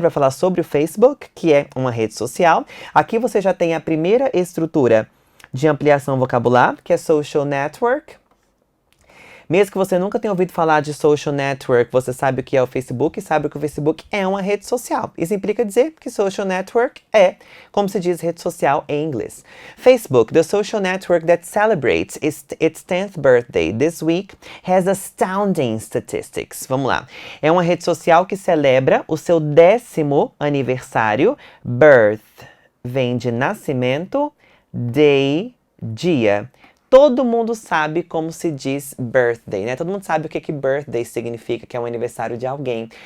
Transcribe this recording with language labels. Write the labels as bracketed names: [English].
[Portuguese] Vai falar sobre o Facebook, que é uma rede social. Aqui você já tem a primeira estrutura de ampliação vocabular, que é social network. Mesmo que você nunca tenha ouvido falar de social network, você sabe o que é o Facebook e sabe que o Facebook é uma rede social. Isso implica dizer que social network é, como se diz, rede social em inglês. [English] Facebook, the social network that celebrates its 10th birthday this week, has astounding statistics. [Portuguese] Vamos lá. É uma rede social que celebra o seu 10º aniversário. Birth vem de nascimento, day, dia. todo mundo sabe como se diz birthday, né? Todo mundo sabe o que birthday significa, que é o aniversário de alguém.